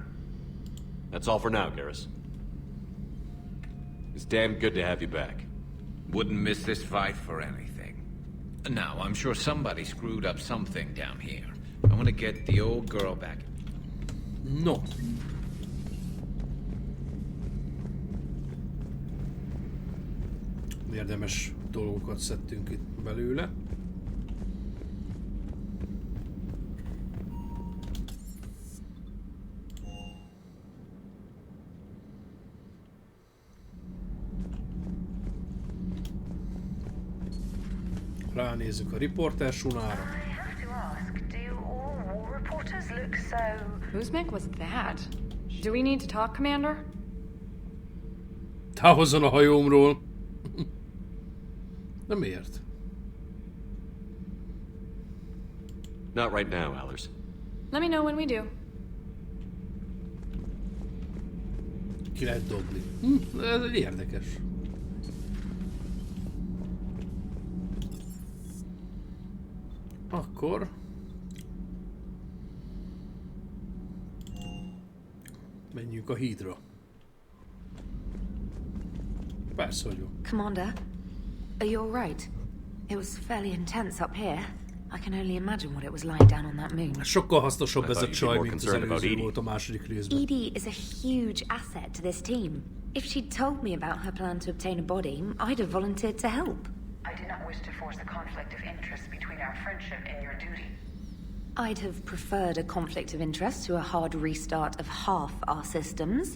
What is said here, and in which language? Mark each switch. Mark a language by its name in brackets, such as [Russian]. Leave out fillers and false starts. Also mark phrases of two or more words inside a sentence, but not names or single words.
[English] That's all for now, Garrus. It's damn good to have you back. Wouldn't miss this fight for anything. Now, I'm sure somebody screwed up something down here. I want to get the old girl back. No. [Hungarian] Érdemes dolgokat szedtünk itt belőle. Ránézzük a riporter sunára. [English] Whose mech was that? Do we need to talk, Commander? [Hungarian] Távozzon a hajómról! De miért? [English] Not right now, Allers. Let me know when we do. [Hungarian] Ki lehet dobni. Ez egy érdekes. Akkor... menjünk a hídra. Persze vagyok. [English] Commander, are you all right? It was fairly intense up here. I can only imagine what it was like down on that moon. [Hungarian] Sokkal hasznosabb ez a csaj, mint az előző volt a második részben. [English] Edie is a huge asset to this team. If she'd told me about her plan to obtain a body, I'd have volunteered to help. I did not wish to force a conflict of interest between our friendship and your duty. I'd have preferred a conflict of interest to a hard restart of half our systems.